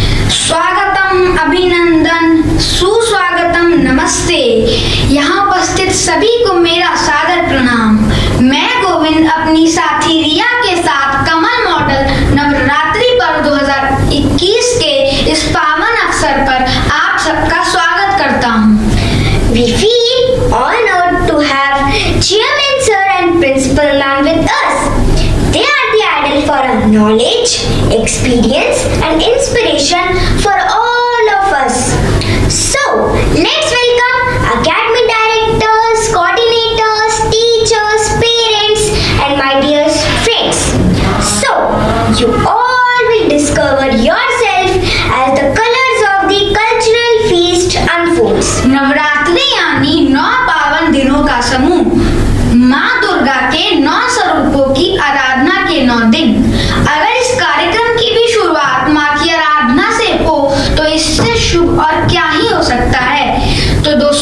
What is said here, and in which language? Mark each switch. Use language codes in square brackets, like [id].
[hi] स्वागतम, अभिनंदन, सुस्वागतम, नमस्ते। यहाँ उपस्थित सभी को मेरा सादर प्रणाम। मैं गोविंद अपनी साथी रिया के साथ कमल मॉडल नवरात्रि पर्व 2021 के इस पावन अवसर पर आप सबका स्वागत करता हूँ। [en] We feel honored to have Chairman Sir and Principal Ma'am with us. They are the idol for our knowledge, experience and inspiration for all of us. So, let's welcome Academy directors, coordinators, teachers, parents and my dear friends. So, you all will discover yourself as the colors of the cultural feast unfolds. [hi] Navratri यानी 9 पावन दिनों का समूह। माँ दुर्गा के 9 स्वरूपों की आराधना के 9 दिन। अगर इस कार्यक्रम की भी शुरुआत माँ की आराधना से हो तो इससे शुभ और क्या ही हो सकता है। तो